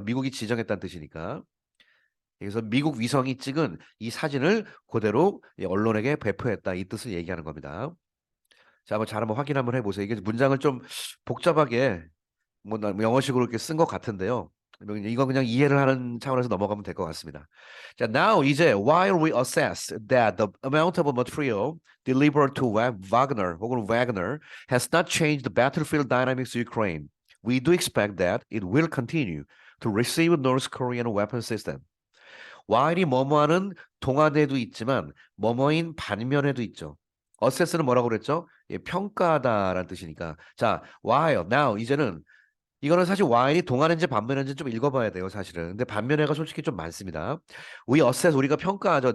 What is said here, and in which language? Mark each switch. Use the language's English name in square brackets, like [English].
[Korean] 미국이 지정했다는 뜻이니까. 그래서 미국 위성이 찍은 이 사진을 그대로 언론에게 배포했다. 이 뜻을 얘기하는 겁니다. 자, 한번 확인 한번 해보세요. 이게 문장을 좀 복잡하게 뭐 영어식으로 이렇게 쓴 것 같은데요. 이거 그냥 이해를 하는 차원에서 넘어가면 될 것 같습니다. [English] 자, now 이제 while we assess that the amount of material delivered to Wagner 혹은 Wagner has not changed the battlefield dynamics of Ukraine, we do expect that it will continue to receive North Korean weapon system. [Korean] while이 뭐뭐하는 동안에도 있지만 뭐뭐인 반면에도 있죠. assess는 뭐라고 그랬죠? 예, 평가하다라는 뜻이니까. 자, while now 이제는 이거는 사실 와인이 동안인지 반면인지 좀 읽어봐야 돼요, 사실은. 근데 반면에가 솔직히 좀 많습니다. [English] We assess, [Korean] 우리가 평가하죠.